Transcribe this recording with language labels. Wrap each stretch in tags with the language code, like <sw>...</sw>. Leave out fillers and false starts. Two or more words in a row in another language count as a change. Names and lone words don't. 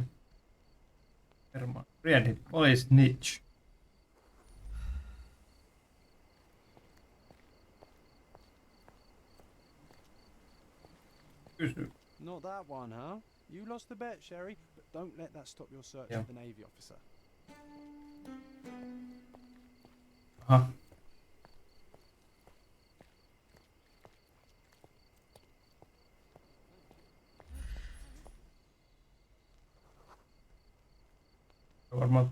<fi>Herman. Riedi. Police niche. Kysy.</fi> <en>Not that one, huh? You lost the bet, Sherry, but don't let that stop your search Yeah. for the Navy officer.</en> <fi>Aha. Se on varmaan...</fi>